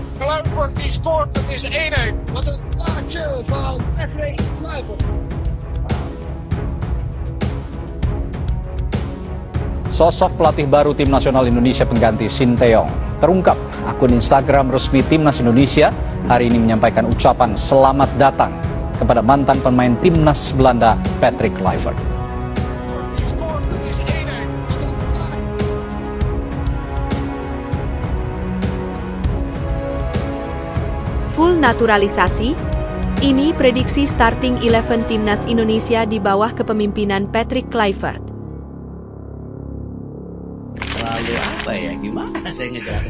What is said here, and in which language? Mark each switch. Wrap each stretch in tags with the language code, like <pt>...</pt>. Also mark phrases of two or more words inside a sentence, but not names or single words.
<nl>Kluivert die scoort, het is 1-1. Wat een paardje van Patrick Kluivert.</nl> <id>Sosok pelatih baru Tim Nasional Indonesia pengganti Sinteyong terungkap. Akun Instagram resmi Timnas Indonesia hari ini menyampaikan ucapan selamat datang kepada mantan pemain Timnas Belanda Patrick Kluivert.</id> <nl>Die scoort, het is 1-1.</nl> <id>Full naturalisasi? Ini prediksi starting 11 Timnas Indonesia di bawah kepemimpinan Patrick Kluivert. Lalu apa ya, gimana saya ngejelasin?</id>